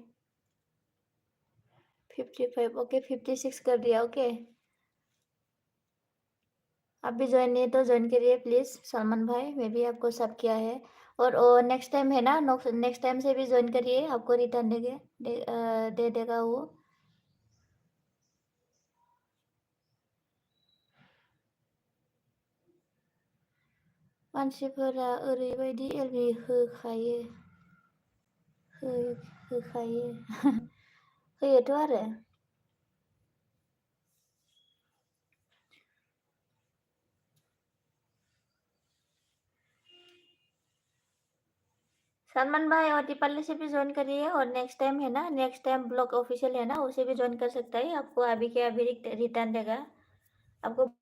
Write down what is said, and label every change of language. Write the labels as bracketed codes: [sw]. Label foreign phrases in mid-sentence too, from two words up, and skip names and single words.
[hi] 55 ओके, 56 कर दिया ओके। आप भी ज्वाइन नहीं तो ज्वाइन करिए प्लीज सलमान भाई, मैं भी आपको सब किया है। और [en] next time [hi] है ना, [en] next time [hi] से भी ज्वाइन करिए, आपको रिटर्न दे देगा वो। [brx] मानसिफोरा ओरैबायदि एलबि होखायो होयोथ' आरो। [hi] सलमान भाई और दीपाली से भी ज्वाइन करिए, और [en] next time [hi] है ना, [en] next time [hi] ब्लॉग ऑफिशियल है ना, उसे भी ज्वाइन कर सकता है, आपको अभी के अभी रिटर्न देगा।